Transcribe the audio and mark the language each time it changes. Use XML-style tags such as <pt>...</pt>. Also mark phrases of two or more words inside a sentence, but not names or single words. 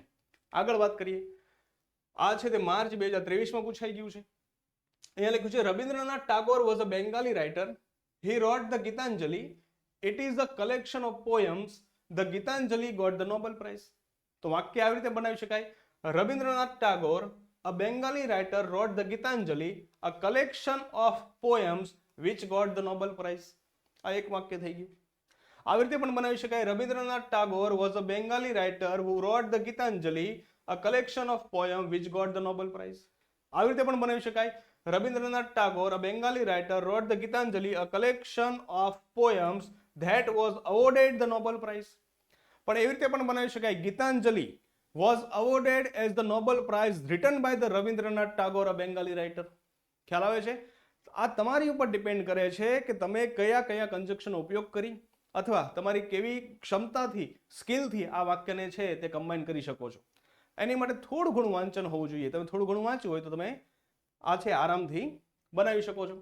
<gu>આગળ વાત કરીએ. આ છે તે માર્ચ 2023 માં પૂછાઈ ગયું છે. અહીંયા લખ્યું છે રવિન્દ્રનાથ ટાગોર</gu> <en>was a Bengali writer. He wrote the Gitanjali. It is a collection of poems. The Gitanjali got the Nobel Prize.</en> <gu>તો વાક્ય આવી રીતે બનાવી શકાય.</gu> <en>રવિન્દ્રનાથ ટાગોર, a Bengali writer, wrote the Gitanjali, a collection of poems which got the Nobel Prize.</en> <gu>આ એક વાક્ય થઈ ગયું. આવી રીતે પણ બનાવી શકાય.</gu> <en>રવિન્દ્રનાથ ટાગોર was a Bengali writer who wrote the Gitanjali, a collection of poems which got the Nobel Prize.</en> <gu>આવી રીતે પણ બનાવી શકાય. રવિન્દ્રનાથ ટાગોર,</gu> <en>a Bengali writer, wrote the Gitanjali, a collection of poems that was awarded the Nobel Prize.</en> <gu>પણ એવી રીતે પણ બનાવી શકાય.</gu> <en>ગીતાંજલિ was awarded as the Nobel Prize written by the Rabindranath Tagore, a Bengali writer.</en> <gu>ખ્યાલ આવે છે? આ તમારી ઉપર ડિપેન્ડ કરે છે કે તમે કયા કયા કંજક્શનનો ઉપયોગ કરી અથવા તમારી કેવી ક્ષમતાથી, સ્કિલથી આ વાક્યને છે તે કમ્બાઈન કરી શકો છો. એની માટે થોડું ઘણું વાંચન હોવું જોઈએ. તમે થોડું ઘણું વાંચ્યું હોય તો તમે આ છે આરામથી બનાવી શકો છો.</gu>